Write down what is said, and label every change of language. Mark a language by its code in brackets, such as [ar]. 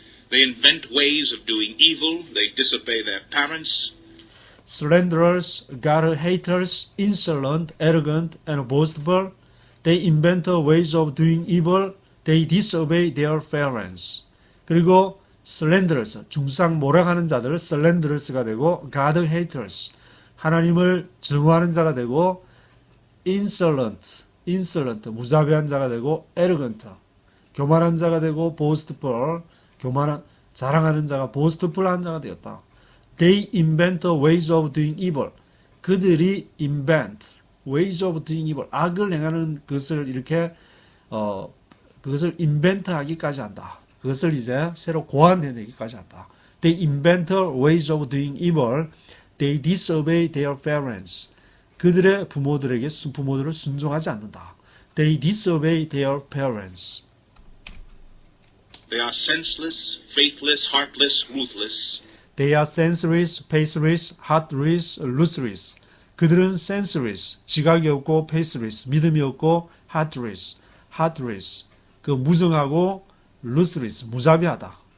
[en] They invent ways of doing evil. They disobey their parents. Slanderers, God-haters, insolent, arrogant, and boastful. They invent ways of doing evil. They disobey their parents. [ko] 그리고 slanderers, 중상 모략하는 자들, slanderers가 되고, God-haters, 하나님을 증오하는 자가 되고, insolent, 무자비한 자가 되고, arrogant, 교만한 자가 되고, boastful, 자랑하는 자가 boastful한 자가 되었다. [en] They invent ways of doing evil. 그들이 invent ways of doing evil. [ko] 악을 행하는 것을 이렇게 그것을 invent하기까지 한다. 그것을 이제 새로 고안해내기까지 한다. [en] They invent ways of doing evil. They disobey their parents. [ko] 그들의 부모들을 순종하지 않는다. [en] They disobey their parents. They are senseless, faithless, heartless, ruthless. They are senseless, faithless, heartless, ruthless. [ko] 그들은 senseless, 지각이 없고 faithless, 믿음이 없고 heartless, 그 무성하고 ruthless, 무자비하다.